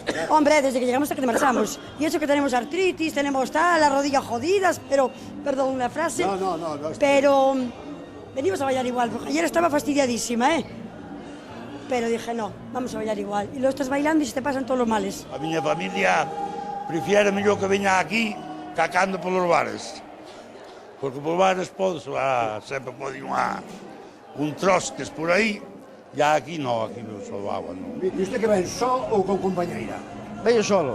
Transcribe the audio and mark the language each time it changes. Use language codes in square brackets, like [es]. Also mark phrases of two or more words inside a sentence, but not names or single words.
[es] Hombre, desde que llegamos hasta que marchamos. Y eso que tenemos artritis, tenemos tal, las rodillas jodidas, pero, perdón la frase. No. Pero venimos a bailar igual, porque ayer estaba fastidiadísima, ¿eh? Pero dije, no, vamos a bailar igual. Y luego estás bailando y se te pasan todos los males. [gl] A miña familia prefiere mellor que veña aquí cacando polos bares. Porque polos bares sempre pode ir un trosques por aí, e aquí non, aquí non solvaba, non. E usted que ven só ou con compañeira? Veño solo.